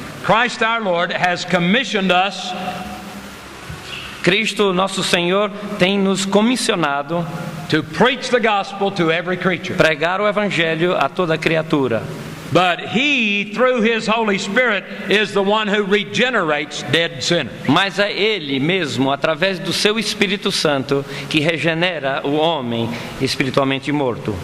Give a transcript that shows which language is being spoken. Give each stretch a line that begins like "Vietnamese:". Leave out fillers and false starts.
English: Christ our Lord has commissioned us
Portuguese: Cristo, nosso Senhor, tem nos comissionado
English: to preach the gospel to every creature.
Portuguese: pregar o evangelho a toda criatura.
English: But He, through His Holy Spirit, is the one who regenerates dead sinners.
Portuguese: Mas é Ele mesmo, através do seu Espírito Santo, que regenera o homem espiritualmente morto.